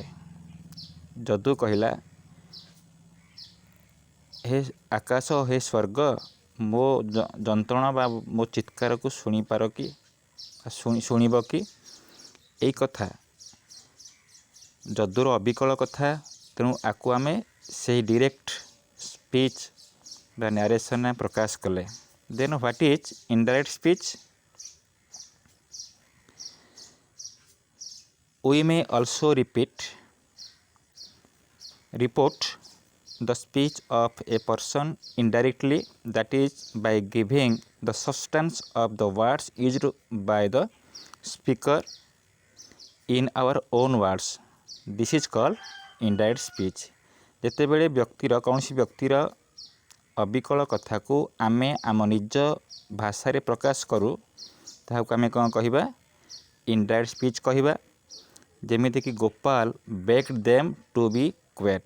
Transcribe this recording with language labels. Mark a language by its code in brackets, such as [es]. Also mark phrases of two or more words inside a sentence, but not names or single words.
[or] ଯଦୁ କହିଲା ହେ ଆକାଶ ହେ ସ୍ୱର୍ଗ ମୋ ଯନ୍ତ୍ରଣା ବା ମୋ ଚିତ୍କାରକୁ ଶୁଣିବ କି? ଏଇ କଥା ଯଦୁର ଅବିକଳ କଥା, ତେଣୁ ଆକୁ ଆମେ ସେଇ [en] direct speech [or] ବା ନ୍ୟାରେସନ୍ ପ୍ରକାଶ କଲେ। [en] then what is indirect speech? We may also report the speech of a person indirectly, that is by giving the substance of the words used by the speaker in our own words. This is called indirect speech. [or] ଯେତେବେଳେ କୌଣସି ବ୍ୟକ୍ତିର ଅବିକଳ କଥାକୁ ଆମେ ଆମ ନିଜ ଭାଷାରେ ପ୍ରକାଶ କରୁ ତାହାକୁ ଆମେ କ'ଣ କହିବା? [en] indirect speech [or] କହିବା। ଯେମିତିକି ଗୋପାଳ [en] begged them to be quiet.